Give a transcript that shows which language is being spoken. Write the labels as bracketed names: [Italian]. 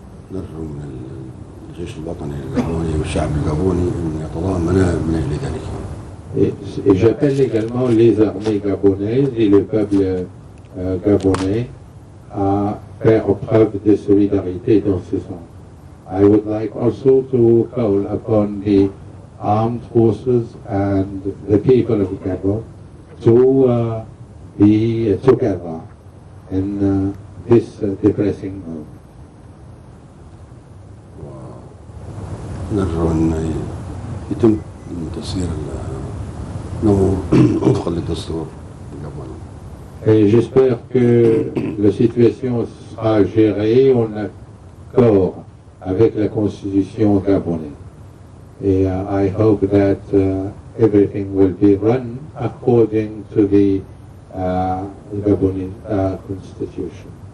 [Arabic] ونرجو من الجيش الوطني الجابوني والشعب الجابوني أن يتضامنا من أجل ذلك. [French] Et j'appelle également les armées gabonaises et le peuple gabonais à faire preuve de solidarité dans ce sens. [English] I would like also to call upon the armed forces and the people of Gabon to be together in this depressing moment. [Arabic] ونرجو أن يتم تسيير وفقا للدستور الجابوني. [French] Et j'espère que la situation sera gérée en accord avec la constitution gabonaise. [English] Et I hope that everything will be run according to the Gabonese constitution.